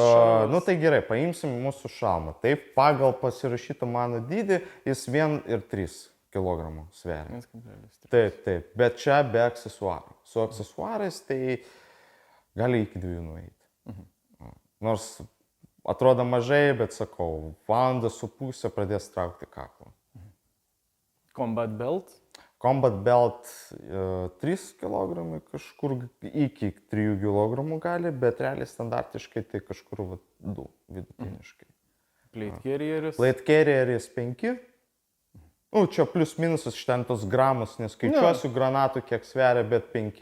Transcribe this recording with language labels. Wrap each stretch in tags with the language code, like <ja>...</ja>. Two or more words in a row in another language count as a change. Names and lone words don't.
<lt>Tai gerai, paimsim mūsų šalmą. Taip, pagal pasirašytą mano dydį, jis 1,3 kg sveria. 1,3. Taip, bet čia be aksesuarų. Su aksesuarais tai gali iki 2 nueiti. Nors atrodo mažai, bet sakau, 1,5 pradės traukti kaklą.</lt> <en>Combat belt? Combat belt</en> <lt>3 kg, kažkur iki 3 kg gali, bet realiai standartiškai tai kažkur 2 vidutiniškai.</lt> <en>Plate carrieris? Plate carrieris</en> <lt>5. Čia plius minusas ten tos gramus, neskaičiuosiu granatų, kiek sveria, bet 5.</lt>